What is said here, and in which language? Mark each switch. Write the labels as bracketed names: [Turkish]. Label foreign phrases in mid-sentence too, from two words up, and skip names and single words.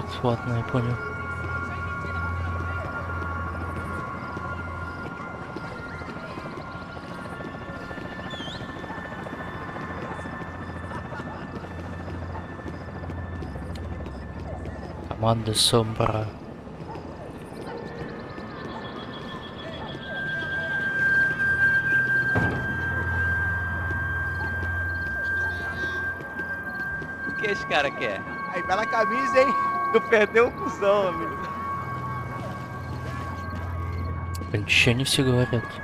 [Russian] Ладно, я понял. Команда Сомбра. [Portuguese] O que esse cara quer? Aí, bela camisa, hein? Tu perdeu o cuzão, amigo. [Russian] Блин, еще не все говорят.